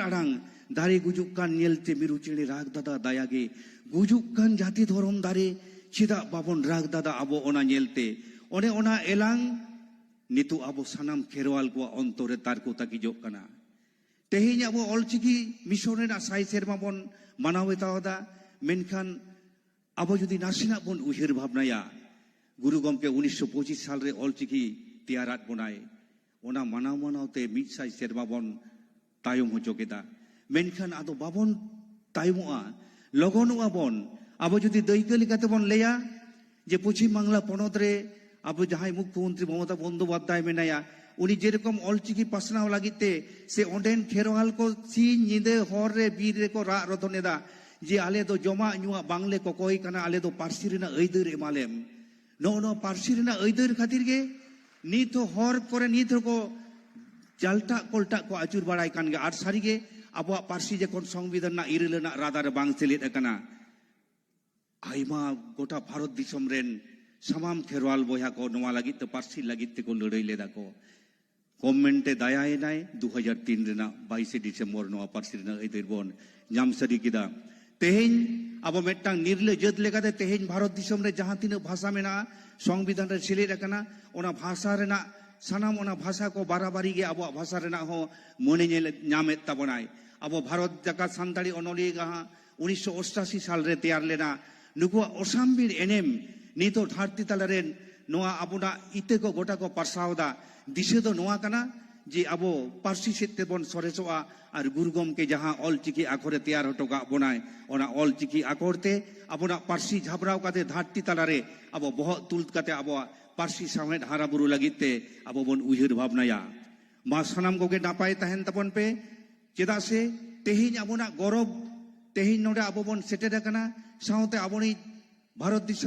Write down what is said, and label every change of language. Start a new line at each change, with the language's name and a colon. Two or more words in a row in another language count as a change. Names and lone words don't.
Santali: आड़ांग दारे गुजुक कान नेलते मिरु चेणे राग दादा दया गे गुजुक कान जाति धर्म दारे चिदा बाबन राग दादा अब ओना नेलते ओने ओना एलांग नितु अब सानाम खेरवाल को अंतरे तार को ताकिजोग कना तेहेन अब अलचिकी मिशन रेना साय सेरमा बन मानाव तावदा मेनखान अब जुदी नासिना बन उहिर भावनाया गुरु गमके 1925 साल रे अलचिकी तैयारात बनाय ओना मानाव मानावते मिद साय सेरमा बन तायम होचोकेदा मेनखान आदो बाबन तायमोआ लगनुआ बन अब जुदी दैक्य लेकाते बन लेया जे पश्चिम बांगला पनत रे अब जहां मुख्यमंत्री ममता बंदोपाध्याय मेनाया उनी जेरकम अलचिकी पासनाव लागिते से ओंडेन खेरवाल को सिन निदे हर रे बीर रे को रा रधनेदा जे आले दो जमा नुआ बांगले को कोई कना आले दो पार्सी रेना ऐदर एमालेम नो नो पार्सी रेना ऐदर खातिर गे नित हर करे नित को जालटा कोलटा को आचुर बाड़ाय कान गे आर सारी गे अब पार्सी जेकोन संविधान ना इरेलना रादार बांग सेलेद अकना आइमा गोटा भारत दिसम रेन सामाम खेरवाल बोया को नवा लगी तो पार्सी लगी को लड़ाई लेदा को गवर्नमेंटे दायाए नाय 2003 रेना 22 डिसेम्बर नवा पार्सी रेना ऐदर बन नाम सरी किदा तेहेन अब मेटांग निर्ले जत लेकाते तेहेन भारत दिसम रे जहां तीन भाषा मेना संविधान रे सेलेद अकना ओना भाषा रेना सानाम ओना भाषा को बाराबारी गे अब भाषा रेना हो मने नामेत ताबनाय अब भारत जाका सानताड़ी अनलिया गाहा 1988 साल रे तैयार लेना नुकुआ ओसामबीर एनएम नितो धरती तालारेन नोआ आबुना इते को गोटा को पारसावदा दिशे दो नोआ कना जे आबो पार्सी सेते बन सरेसोआ और गुरु गमके जहां अलचिकी आखरे तैयार हटोका बनाय ओना अलचिकी आखरते आबोना पार्सी झाबराव काते धरती तालारे आबो बहत तुलत काते आबो पार्सी सामेत हारा बुरु लागिते आबो बन उहिर भावनाया मा सानाम कोगे नापाय ताहेन ताबन पे चेदा से तेहिन आबोना गौरव तेहिन नोडे आबो बन सेटेर कना साउते आबोनी भारत दिसम